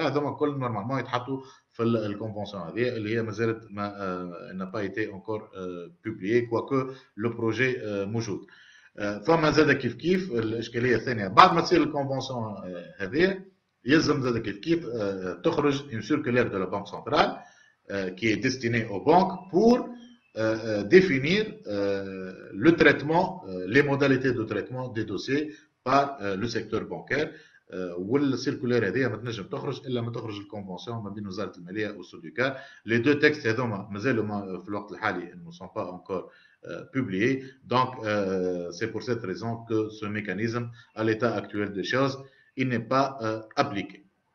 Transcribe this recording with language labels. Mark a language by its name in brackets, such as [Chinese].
[Arabic] هذوما كل نورمالمون يتحطوا في الكونفنسيون هذه اللي هي مازالت ما [French] n'a pas été encore publié quoique le projet [Arabic] موجود. فما زاد كيف الاشكاليه الثانيه بعد ما تصير الكونفنسيون هذه يلزم زاد كيف تخرج [French] une circulaire de la Banque centrale qui est destinée aux banques pour définir le traitement, les modalités de traitement des dossiers par le secteur bancaire. [Arabic] والسيركولير هذه ما تنجم تخرج الا ما تخرج الكونفنسيون ما بين وزاره الماليه والسوديكار. لي دو تكست هذوما مازالوا في الوقت الحالي [French] ne sont pas encore publiés. Donc c'est pour cette raison que ce mécanisme à l'état actuel des choses il n'est pas appliqué.